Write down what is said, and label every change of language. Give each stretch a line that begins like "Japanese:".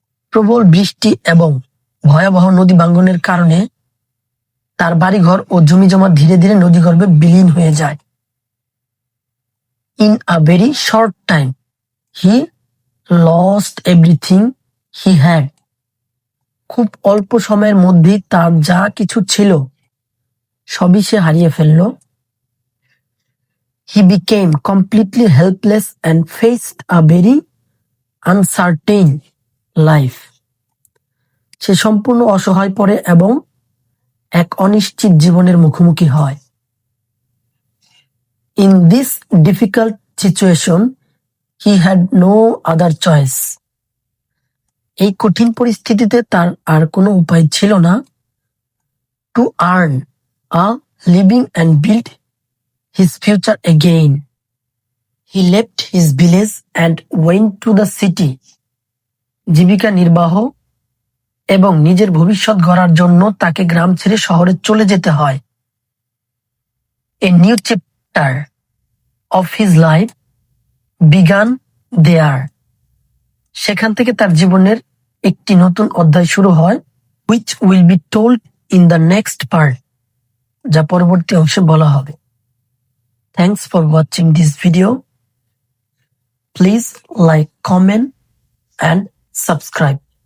Bangla: প্রবল বৃষ্টি এবং ভয়াবহ নদী ভাঙ্গনের কারণে তার বাড়িঘর ও জমিজমা ধীরে ধীরে নদীগর্ভে বিলীন হয়ে যায়।
English: In a very short time, he lost everything he had.
Bangla: খুব অল্প সময়ের মধ্যেই তার যা কিছু ছিল সবই সে হারিয়ে ফেলল।
English: He became completely helpless and faced a very uncertain life.
Bangla: সে সম্পূর্ণ অসহায় পড়ে এবং এক অনিশ্চিত জীবনের মুখোমুখি হয়।
English: In this difficult situation, he had no other choice.
Bangla: এই কঠিন পরিস্থিতিতে তার আর কোনো উপায় ছিল না।
English: To earn a living and build his future again, he left his village and went to the city.
Bangla: জীবিকা নির্বাহ এবং নিজের ভবিষ্যৎ গড়ার জন্য তাকে গ্রাম ছেড়ে শহরে চলে যেতে হয়।
English: A new chapter of his life began there.
Bangla: সেখান থেকে তার জীবনের একটি নতুন অধ্যায় শুরু হয়,
English: which will be told in the next part,
Bangla: যা পরবর্তী অংশে বলা হবে।
English: Thanks for watching this video. Please like, comment and subscribe.